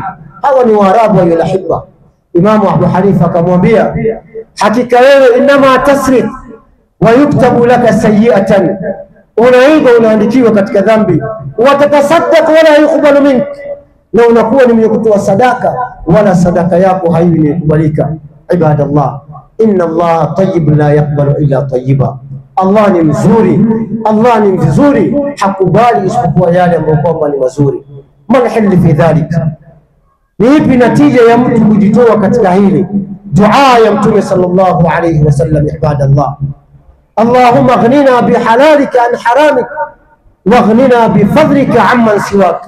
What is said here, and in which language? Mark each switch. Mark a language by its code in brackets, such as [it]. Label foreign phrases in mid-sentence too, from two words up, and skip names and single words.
[sw] Hawa ni Waarabu waliohibba. Imamu Abu Hanifa akamwambia, hakika wewe [ar] إنما تسرق ويكتب لك سيئة, [sw] unaiba unaandikiwa katika dhambi, [ar] وتتصدق ولا يقبل منك, [sw] na unakuwa ni mwenye kutoa sadaka wala sadaka yako haikubalika. [ar] عباد الله, إن الله طيب لا يقبل إلا طيبا. [sw] Allah ni mzuri, Allah ni mzuri, hakubali isipokuwa yale ambayo kwamba ni mazuri. [ar] ما الحل في ذلك, [sw] ni ipi natija ya mtu kujitoa katika hili? dua ya Mtume [ar] صلى الله عليه وسلم. عباد الله، اللهم أغننا بحلالك عن حرامك وأغننا بفضلك عمن سواك.